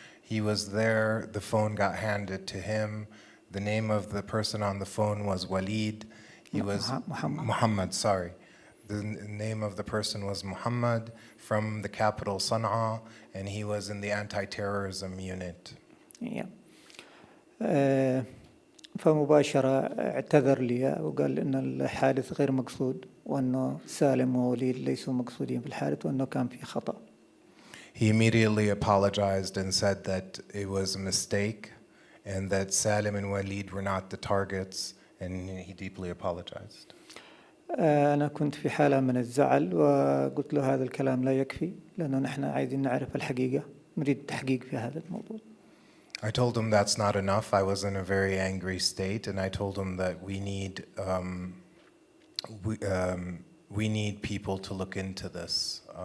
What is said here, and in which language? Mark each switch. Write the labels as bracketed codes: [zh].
[en] He was there, the phone got handed to him. The name of the person on the phone was Walid. He was Muhammad, sorry. The name of the person was Muhammad from the capital Sana'a, and he was in the anti-terrorism unit. Yeah. [ar] فمباشرة اعتذر لي وقال إن الحادث غير مقصود، وأنه سالم ووليد ليسوا مقصودين في الحادث، وأنه كان في خطأ. [en] He immediately apologized and said that it was a mistake and that Salim and Walid were not the targets, and he deeply apologized. [ar] أنا كنت في حالة من الزعل وقلت له هذا الكلام لا يكفي، لأنه نحن عايزين نعرف الحقيقة، نريد التحقيق في هذا الموضوع. [en] I told him that's not enough. I was in a very angry state, and I told him that we need people to look into this.